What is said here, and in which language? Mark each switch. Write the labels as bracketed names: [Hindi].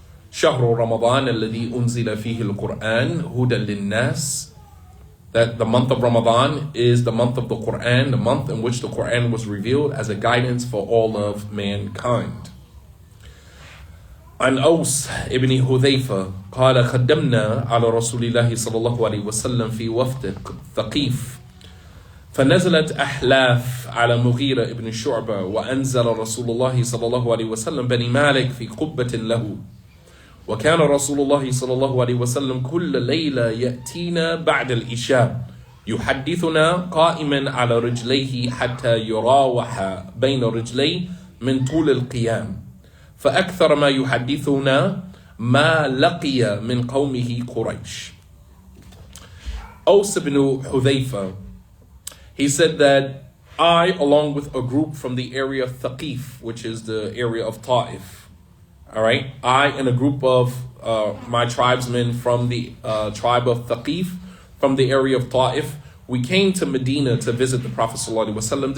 [Arabic] شهر رمضان الذي أنزل فيه القرآن هدى للناس. [English] That the month of Ramadan is the month of the Qur'an, the month in which the Qur'an was revealed as a guidance for all of mankind. [Arabic] عن أوس ابن حذيفة قال خدمنا على رسول الله صلى الله عليه وسلم في وفد ثقيف فنزلت أحلاف على مغيرة ابن شعبة وأنزل رسول الله صلى الله عليه وسلم بني مالك في قبة له وكان رسول الله صلى الله عليه وسلم كل ليلة يأتينا بعد العشاء يحدثنا قائما على رجليه حتى يراوح بين رجليه من طول القيام فأكثر ما يحدثنا ما لقي من قومه قريش. [English] Aus ibn Hudhayfa, he said that I, along with a group from the area of Thaqif, which is the area of Ta'if, all right, I and a group of my tribesmen from the tribe of Thaqif, from the area of Ta'if, we came to Medina to visit the Prophet ﷺ.